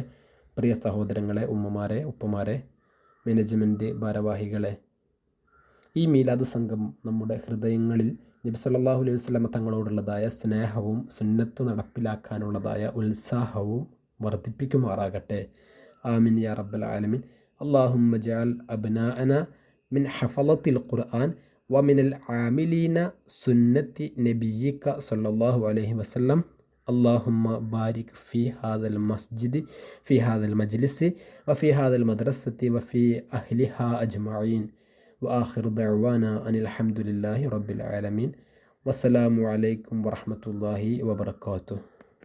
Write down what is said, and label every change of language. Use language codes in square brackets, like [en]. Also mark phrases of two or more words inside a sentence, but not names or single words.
[ml] പ്രിയ സഹോദരങ്ങളെ, ഉമ്മമാരെ, ഉപ്പമാരെ, മാനേജ്മെൻറ്റ് ഭാരവാഹികളെ, ഈ മീലാദ് സംഘം നമ്മുടെ ഹൃദയങ്ങളിൽ നബി [ar] صلى الله عليه وسلم [ml] തങ്ങളോടുള്ളതായ സ്നേഹവും സുന്നത്ത് നടപ്പിലാക്കാനുള്ളതായ ഉത്സാഹവും വർദ്ധിപ്പിക്കുമാറാകട്ടെ. [ar] آمين يا رب العالمين. اللهم اجعل أبناءنا من حفظة القرآن ومن العاملين سنة نبيك صلى الله عليه وسلم. اللهم بارك في هذا المسجد، في هذا المجلس، وفي هذا المدرسة، وفي أهلها أجمعين. وآخر دعوانا أن الحمد لله رب العالمين. والسلام عليكم ورحمة الله وبركاته.